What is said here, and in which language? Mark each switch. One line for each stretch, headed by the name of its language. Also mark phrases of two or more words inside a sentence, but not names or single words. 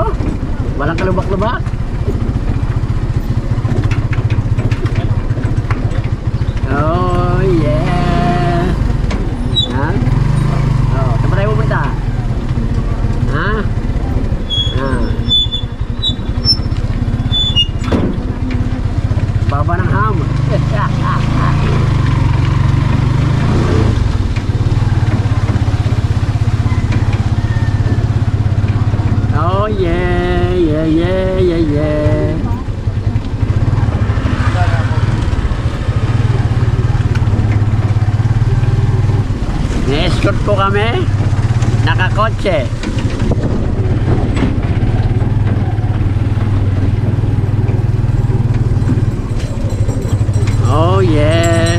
Filipino: Walang kalubak-lubak.
English: Oh yeah.
Filipino: Ha? Oh, saan ba tayo pupunta? Ha? Baba ng ham.
English: Oh yeah, yeah, yeah, yeah, yeah.
Filipino: Na-escort po kami. Nakakotse.
English: Oh yeah.